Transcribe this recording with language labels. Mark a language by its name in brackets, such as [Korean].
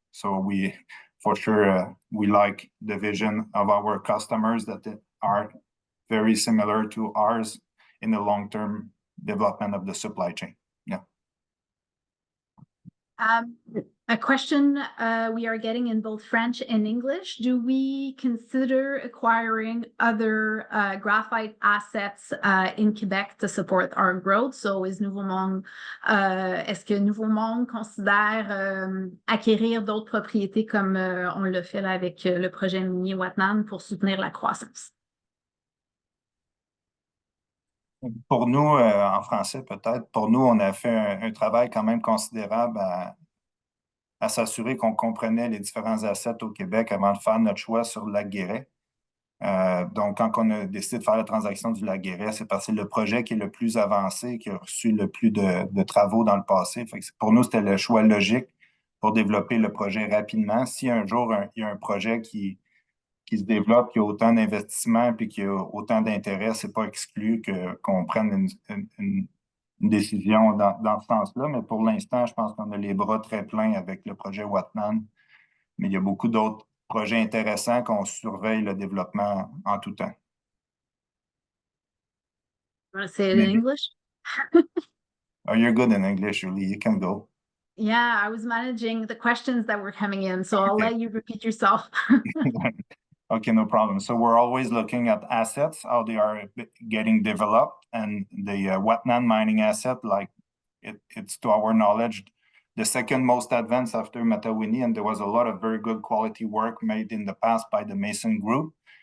[English] So we, for sure, we like the vision of our customers that are very similar to ours in the long-term development of the supply chain. Yeah. A question we are getting in both French and English. Do we consider acquiring other graphite assets in Quebec to support our growth? [French] So est-ce que Nouveau Monde considère acquérir d'autres propriétés comme on le fait là avec le projet minier Watnan pour soutenir la croissance? Pour nous, en français peut-être, pour nous, on a fait un travail quand même considérable à s'assurer qu'on comprenait les différents assets au Québec avant de faire notre choix sur le Lac-Guéret. Donc, quand on a décidé de faire la transaction du Lac-Guéret, c'est parce que c'est le projet qui est le plus avancé, qui a reçu le plus de travaux dans le passé. Fait que pour nous, c'était le choix logique pour développer le projet rapidement. Si un jour, il y a un projet qui se développe, qui a autant d'investissements et qui a autant d'intérêt, c'est pas exclu qu'on prenne une décision dans ce sens-là. Mais pour l'instant, je pense qu'on a les bras très pleins avec le projet Watnan. Mais il y a beaucoup d'autres projets intéressants qu'on surveille le développement en tout temps. [English] You want to say it in English? Oh, you're good in English, Julie. You can go. Yeah, I was managing the questions that were coming in, so I'll let you repeat yourself. Okay, no problem. So we're always looking at assets, how they are getting developed, and the Watnan mining asset, like it's to our knowledge, the second most advanced after Matawinie, and there was a lot of very good quality work made in the past by the Mason Group.